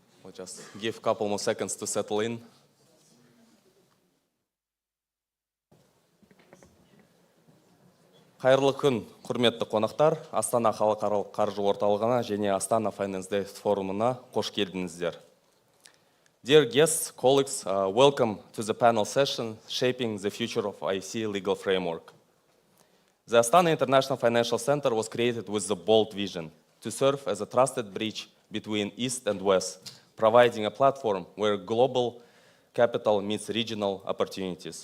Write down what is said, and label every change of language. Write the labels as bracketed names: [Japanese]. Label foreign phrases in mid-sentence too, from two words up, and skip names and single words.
[English] I'll just give a couple more seconds to settle in. [Kazakh] Қайырлы күн, құрметті қонақтар. Астана халықаралық қаржы орталығына және Астана Finance Day форумына қош келдіңіздер. [English] Dear guests, colleagues, welcome to the panel session Shaping the Future of IFC Legal Framework. The Astana International Financial Center was created with the bold vision to serve as a trusted bridge between East and West, providing a platform where global capital meets regional opportunities.